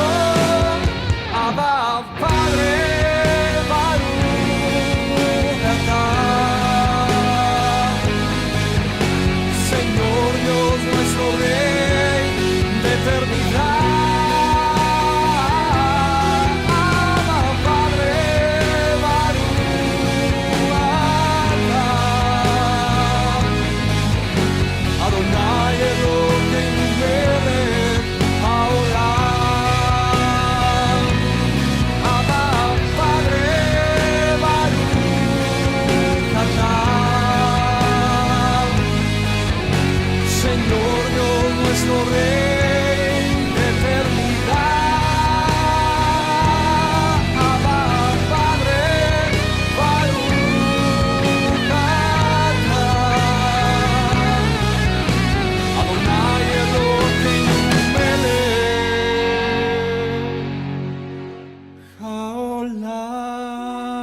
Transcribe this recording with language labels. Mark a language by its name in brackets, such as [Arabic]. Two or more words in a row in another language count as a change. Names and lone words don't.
[Spanish] Abba, Padre, [Hebrew] ברוך אתה. [Spanish] Señor Dios nuestro Rey de eternidad. Abba, Padre, [Hebrew] ברוך אתה. אדוני אלוקינו מלך העולם. [Spanish] Abba, Padre, [Hebrew] ברוך אתה. [Spanish] Señor Dios nuestro Rey de eternidad. Abba, Padre, [Hebrew] ברוך אתה. אדוני אלוקינו מלך העולם.